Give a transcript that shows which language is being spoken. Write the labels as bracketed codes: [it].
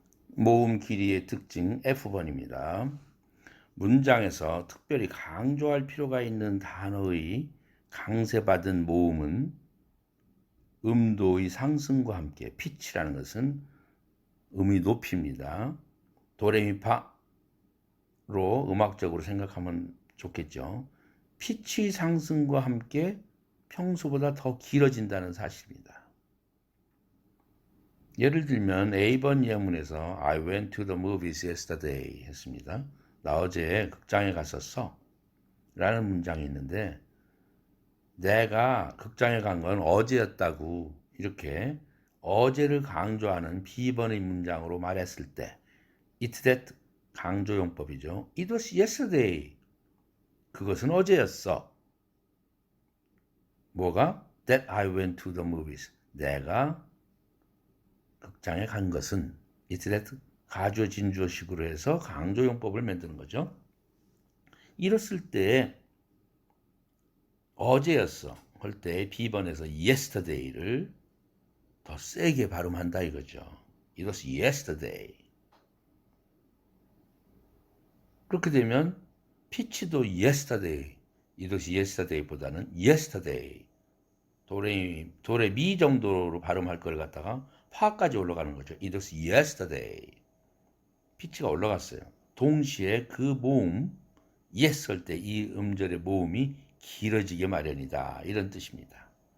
[ko] 모음 길이의 특징 F번입니다. 문장에서 특별히 강조할 필요가 있는 단어의 강세받은 모음은 음도의 상승과 함께 피치라는 것은 음의 높이입니다. 도레미파로 음악적으로 생각하면 좋겠죠. 피치 상승과 함께 평소보다 더 길어진다는 사실입니다. 예를 들면 A번 예문에서 [en] I went to the movies yesterday [ko] 했습니다. 나 어제 극장에 갔었어 라는 문장이 있는데 내가 극장에 간 건 어제였다고 이렇게 어제를 강조하는 B번의 문장으로 말했을 때 it that 강조용법이죠. [en] It was yesterday. [ko] 그것은 어제였어. 뭐가? [en] That I went to the movies. [ko] 내가 극장에 간 것은 it that 가주어 진주어식으로 해서 강조용법을 만드는 거죠. 이랬을 때 어제였어 할 때 B번에서 yesterday를 더 세게 발음한다 이거죠. [en] It was yesterday. [ko] 그렇게 되면 피치도 [en] yesterday, it was yesterday보다는 yesterday. [ko] 도레미 정도로 발음할 걸 갖다가 파까지 올라가는 거죠. [en] It was yesterday. [ko] 피치가 올라갔어요. 동시에 그 모음 yes 할 때 이 음절의 모음이 길어지게 마련이다. 이런 뜻입니다.